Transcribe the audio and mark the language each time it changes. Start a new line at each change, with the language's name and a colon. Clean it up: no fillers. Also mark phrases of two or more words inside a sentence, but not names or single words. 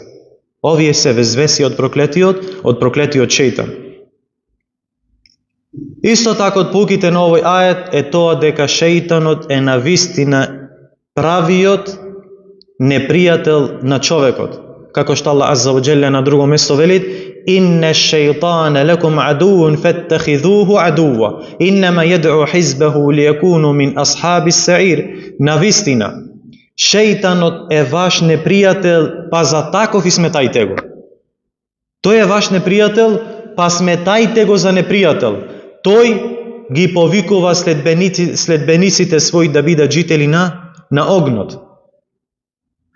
Macedonian: Овие се везвеси од проклетиот шејтан. Исто така од поуките на овој ајет е тоа дека шејтанот е навистина правиот непријател на човекот. Како што
Arabic: الله عز وجل
Macedonian: на друго место велит:
Arabic: "إن الشيطان لكم عدو فاتخذوه عدوا إنما يدعو حزبه ليكونوا من أصحاب السعير."
Macedonian: Навистина, шејтанот е ваш непријател, па за таков и сметајте го. Тој е ваш непријател, па сметајте го за непријател. Тој ги повикува следбениците своји да бидат жители на огнот.